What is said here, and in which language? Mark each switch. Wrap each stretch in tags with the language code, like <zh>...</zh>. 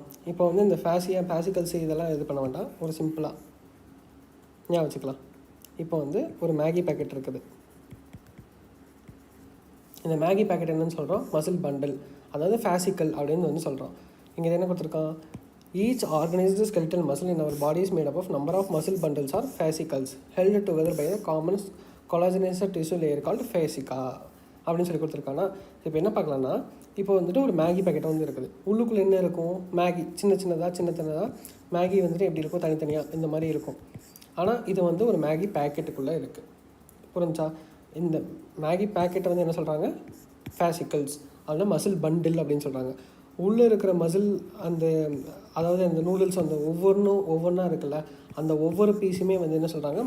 <ta>இப்போ வந்து இந்த ஃபேசிக்கல்ஸ் இதெல்லாம் இது பண்ண வேண்டாம். ஒரு சிம்பிளாக ஞாபகம் வச்சுக்கலாம். இப்போ வந்து ஒரு மேகி பேக்கெட் இருக்குது. இந்த மேகி பேக்கெட் என்னன்னு சொல்கிறோம்? மசில் பண்டில், அதாவது ஃபேசிக்கல் அப்படின்னு வந்து சொல்கிறோம். இங்கே என்ன கொடுத்துருக்கான்?</ta> <en>each organised skeletal muscle in our body is made up of number of muscle bundles or fascicles held together by a common collagenous tissue layer called fascia</en> <ta>அப்படின்னு சொல்லி கொடுத்துருக்காங்கன்னா, இப்போ என்ன பார்க்கலான்னா, இப்போ வந்துட்டு ஒரு மேகி பேக்கெட் வந்து இருக்குது. உள்ளுக்குள்ளே என்ன இருக்கும்? மேகி சின்ன சின்னதாக மேகி வந்துட்டு எப்படி இருக்கும்? தனித்தனியாக இந்த மாதிரி இருக்கும். ஆனால் இது வந்து ஒரு மேகி பேக்கெட்டுக்குள்ளே இருக்குது. புரிஞ்சா? இந்த மேகி பேக்கெட்டை வந்து என்ன சொல்கிறாங்க? ஃபேசிக்கல்ஸ், அதில் மசில் பண்டில் அப்படின்னு சொல்கிறாங்க. உள்ளே இருக்கிற மசில் அந்த அதாவது அந்த நூடுல்ஸ் அந்த ஒவ்வொன்றா இருக்குல்ல, அந்த ஒவ்வொரு பீஸுமே வந்து என்ன சொல்கிறாங்க?</ta>